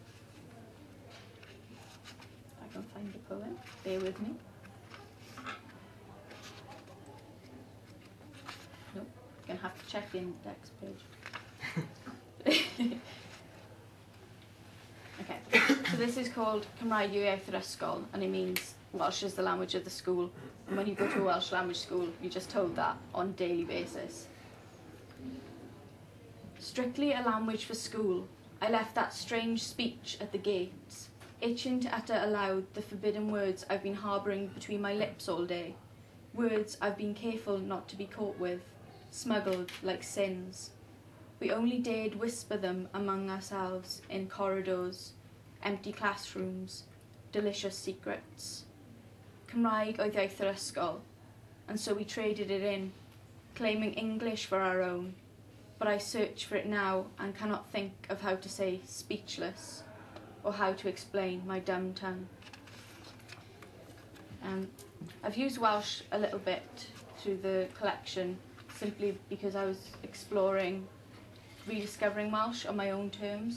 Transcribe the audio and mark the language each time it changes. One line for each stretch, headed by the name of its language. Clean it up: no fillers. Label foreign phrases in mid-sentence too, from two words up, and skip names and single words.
English: If I can find the poem, bear with me. Nope, I'm gonna have to check the index page. Okay, so this is called
Welsh: Cymraeg yw iaith yr ysgol,
English: and it means Welsh is the language of the school. And when you go to a Welsh language school, you're just told that on a daily basis. Strictly a language for school, I left that strange speech at the gates, itching to utter aloud the forbidden words I've been harbouring between my lips all day, words I've been careful not to be caught with, smuggled like sins. We only dared whisper them among ourselves in corridors, empty classrooms, delicious secrets.
Welsh: Cymraeg oedd iaith yr ysgol,
English: and so we traded it in, claiming English for our own, but I search for it now and cannot think of how to say speechless, or how to explain my dumb tongue. I've used Welsh a little bit through the collection, simply because I was exploring rediscovering Welsh on my own terms.